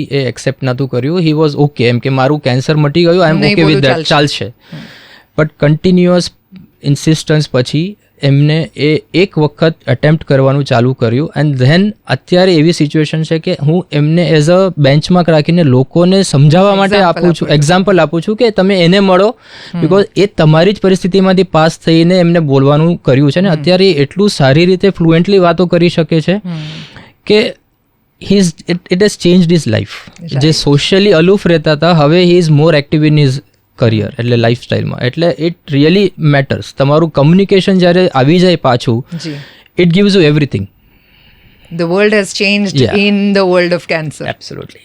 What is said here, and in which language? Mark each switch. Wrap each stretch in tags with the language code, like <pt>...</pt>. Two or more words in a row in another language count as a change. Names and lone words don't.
<gu>એ એક્સેપ્ટ નહોતું કર્યું</gu> <en>he was okay</en> <gu>એમ કે મારું કેન્સર મટી ગયું</gu> <en>I am okay with that</en> <gu>ચાલશે</gu> <en>but continuous insistence</en> <gu>પછી એમને એ એક વખત અટેમ્પ્ટ કરવાનું ચાલુ કર્યું</gu> <en>and then</en> <gu>અત્યારે એવી સિચ્યુએશન છે કે હું એમને</gu> <en>as a benchmark</en> <gu>રાખીને લોકોને સમજાવવા માટે આપું છું એક્ઝામ્પલ આપું છું કે તમે એને મળો બિકોઝ એ તમારી જ પરિસ્થિતિમાંથી પાસ થઈને એમને બોલવાનું કર્યું છે ને અત્યારે એટલું સારી રીતે ફ્લુએન્ટલી વાતો કરી શકે છે કે</gu> <en>it has changed his life</en> <gu>જે સોશિયલી અલૂફ રહેતા હતા હવે</gu> <en>he is more active in his career</en> <gu>એટલે લાઈફસ્ટાઈલમાં એટલે</gu> <en>it really matters</en> <gu>તમારું કમ્યુનિકેશન જ્યારે આવી જાય પાછું</gu> <en>it gives you everything The world has changed in the world of cancer. Absolutely.</en>